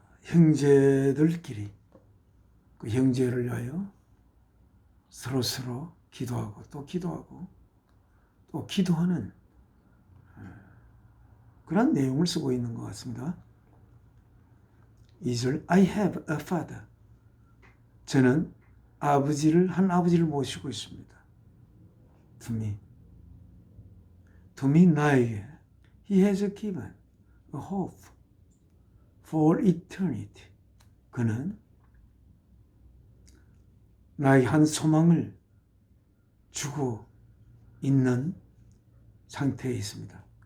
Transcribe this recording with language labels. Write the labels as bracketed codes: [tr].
[ko] 형제들끼리 그 형제를 위하여 서로 기도하고 또 기도하고 또 기도하는 그런 내용을 쓰고 있는 것 같습니다. [en] 2절 I have a father. [ko] 저는 한 아버지를 모시고 있습니다. [en] To me 나에게 He has given a hope for eternity. [ko] 그는 나에게 한 소망을 주고 있는 상태에 있습니다.